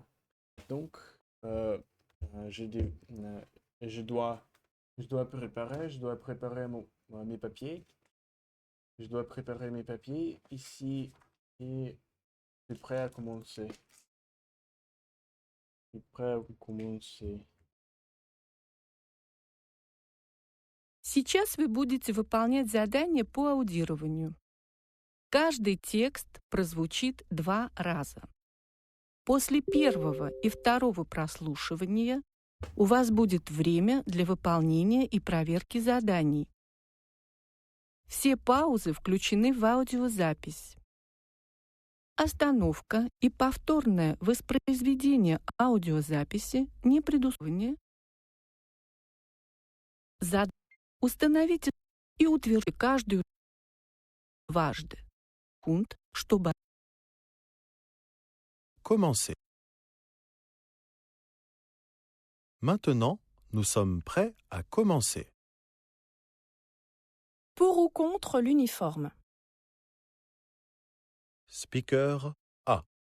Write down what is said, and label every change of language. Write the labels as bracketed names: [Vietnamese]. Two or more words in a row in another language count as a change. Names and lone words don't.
[French] Donc, euh, je, dé- je dois, je dois préparer mes papiers. Je dois préparer mes papiers ici et je suis prêt à commencer. Je suis prêt à commencer. [Russian] Сейчас вы будете выполнять задание по аудированию. Каждый текст прозвучит 2 раза. После первого и второго прослушивания у вас будет время для выполнения и проверки заданий. Все паузы включены в аудиозапись. Остановка и повторное воспроизведение аудиозаписи не предусмотрены. Установите и утвердите каждую дважды, чтобы [French] Commencer. Maintenant, nous sommes prêts à commencer. Pour ou contre l'uniforme. [English] Speaker A.